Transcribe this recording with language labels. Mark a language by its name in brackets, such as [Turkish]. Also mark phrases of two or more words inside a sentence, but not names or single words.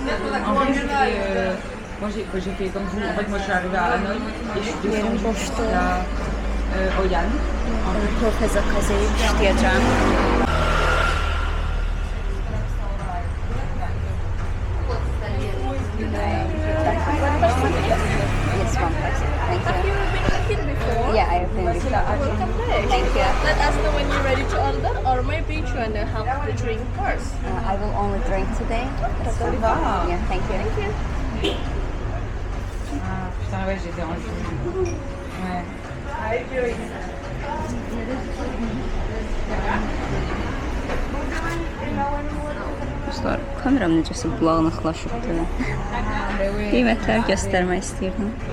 [French] Moi, j'ai fait comme vous. En fait, moi, je suis arrivée à Hanoï et je suis descendue jusqu'à Oyan. [Azerbaijani] Kofe zakaz edib işləyəcəm. [English] Yes, one person. Thank you. Have you been here before? Yeah, I have been before. Welcome back. Thank you. Let us know when you're ready to order, or maybe you want to have the drink first. I will only drink today. Totally fine. Yeah, thank you. Thank you. [French] Ah, putain, ouais, j'étais en jeu. Ouais. [Azerbaijani] Dostlar, kameram necəsə bulanıqlaşıbdır. Qiymətləri göstərmək istəyirdim.